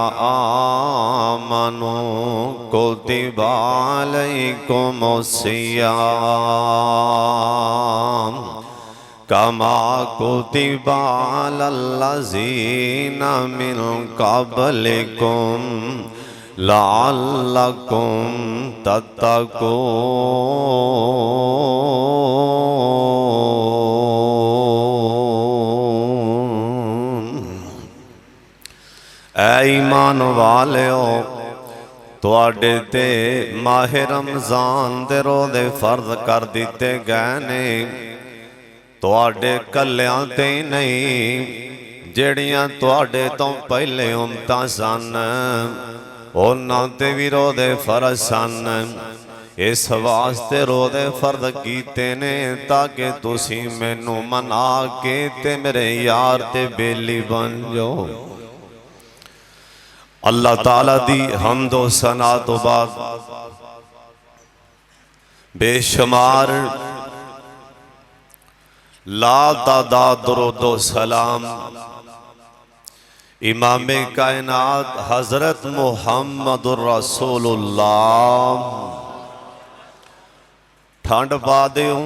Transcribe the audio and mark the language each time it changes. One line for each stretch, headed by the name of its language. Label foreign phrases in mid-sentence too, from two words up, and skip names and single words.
Arabic: آمنوا کتب علیکم الصیام کما کتب علی الذین من قبلکم لعلکم تتقون۔
Punjabi: اے ایمان والیو، تواڈے تے ماہ رمضان دے روزے فرض کر دیتے گئے نے، تواڈے کلیاں تے نہیں، جڑیاں تواڈے تو پہلے امتاں سن انہاں تے وی روزے فرض سن۔ اس واسطے روزے فرض کیتے نے تاکہ تسی مینوں منا کے تے میرے یار تے بیلی بن جاؤ۔ اللہ تعالیٰ دی حمد و ثنا تو بعد بے شمار لا تعداد درود و سلام امام کائنات حضرت محمد الرسول اللہ ٹھنڈ پا دیوں۔